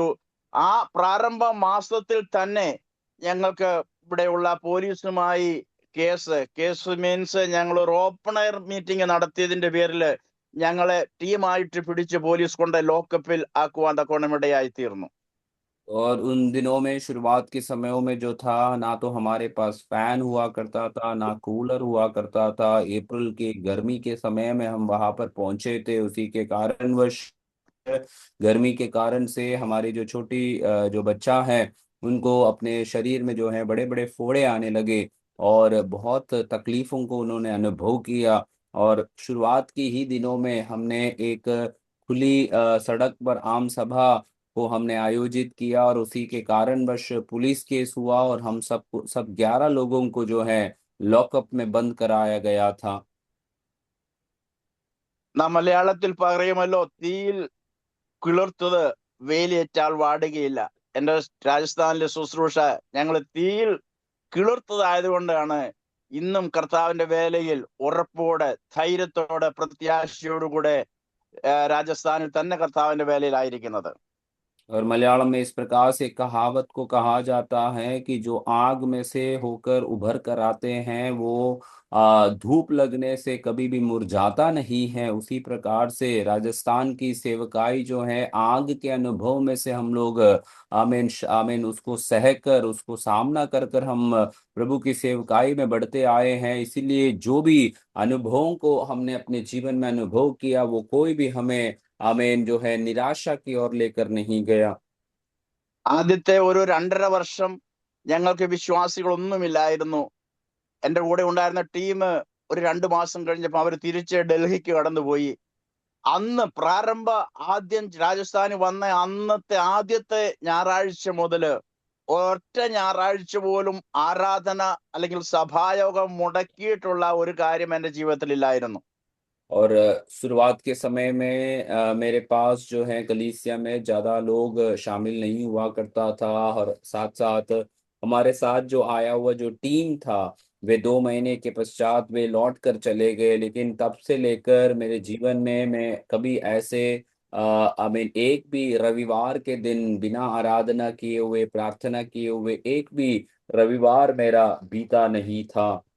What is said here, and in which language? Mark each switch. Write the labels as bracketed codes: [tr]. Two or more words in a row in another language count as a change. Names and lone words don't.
[ml] ആ പ്രാരംഭ മാസത്തിൽ തന്നെ ഞങ്ങൾക്ക് ഇവിടെയുള്ള പോലീസുമായി [en] case means [ml] ഞങ്ങൾ ഒരു [en] open air meeting [ml] നടത്തിയതിന്റെ പേരിൽ ഞങ്ങളെ ടീമായിട്ട് പിടിച്ച് പോലീസ് കൊണ്ട് ലോക്കപ്പിൽ ആക്കുവാൻ തക്കോണം ഇടയായി തീർന്നു. [hi] और उन दिनों में शुरुआत के समयों में जो था, ना तो हमारे पास फैन हुआ करता था, ना कूलर हुआ करता था। अप्रैल के गर्मी के समय में हम वहां पर पहुंचे थे, उसी के कारणवश गर्मी के कारण से हमारी जो छोटी जो बच्चा है, उनको अपने शरीर में जो है बड़े बड़े फोड़े आने लगे और बहुत तकलीफों को उन्होंने अनुभव किया। और शुरुआत की ही दिनों में हमने एक खुली सड़क पर आम सभा को हमने आयोजित किया और उसी के कारणवश [en] police case [hi] हुआ और हम सब 11 लोगों को जो है लॉकअप में बंद कराया गया था। [ml] നാം മലയാളത്തിൽ പറയുമല്ലോ, തീയിൽ കിളിർത്തത് വേലിയേറ്റാൽ വാടുകയില്ല. എൻ്റെ രാജസ്ഥാനിലെ ശുശ്രൂഷ ഞങ്ങൾ തീയിൽ കിളിർത്തതായതുകൊണ്ടാണ് ഇന്നും കർത്താവിന്റെ വേലയിൽ ഉറപ്പോടെ ധൈര്യത്തോടെ പ്രത്യാശയോടുകൂടെ രാജസ്ഥാനിൽ തന്നെ കർത്താവിന്റെ വേലയിലായിരിക്കുന്നത്. [hi] और मलयालम में इस प्रकार से कहावत को कहा जाता है कि जो आग में से होकर उभर कर आते हैं वो धूप लगने से कभी भी मुरझाता नहीं है। उसी प्रकार से राजस्थान की सेवकाई जो है, आग के अनुभव में से हम लोग आमीन आमीन उसको सह कर, उसको सामना कर कर हम प्रभु की सेवकाई में बढ़ते आए हैं। इसीलिए जो भी अनुभवों को हमने अपने जीवन में अनुभव किया, वो कोई भी हमें आमीन जो है निराशा की ओर लेकर नहीं गया। [ml] ആദ്യത്തെ ഒരു 2.5 വർഷം ഞങ്ങൾക്ക് വിശ്വാസികളൊന്നുമില്ലായിരുന്നു. എൻ്റെ കൂടെ ഉണ്ടായിരുന്ന ടീം ഒരു 2 മാസം കഴിഞ്ഞപ്പോൾ അവർ തിരിച്ച് ഡൽഹിക്ക് കടന്നുപോയി. അന്ന് ആദ്യം രാജസ്ഥാനിൽ വന്ന അന്നത്തെ ആദ്യത്തെ ഞായറാഴ്ച മുതല് ഒറ്റ ഞായറാഴ്ച പോലും ആരാധന അല്ലെങ്കിൽ സഭായോഗം മുടക്കിയിട്ടുള്ള ഒരു കാര്യം എൻ്റെ ജീവിതത്തിൽ ഇല്ലായിരുന്നു. [hi] और शुरुआत के समय में मेरे पास जो है कलीसिया में ज्यादा लोग शामिल नहीं हुआ करता था। और साथ साथ हमारे साथ जो आया हुआ जो टीम था, वे 2 महीने के पश्चात वे लौट कर चले गए। लेकिन तब से लेकर मेरे जीवन में मैं कभी ऐसे मीन एक भी रविवार के दिन बिना आराधना किए हुए, प्रार्थना किए हुए एक भी रविवार मेरा बीता नहीं था।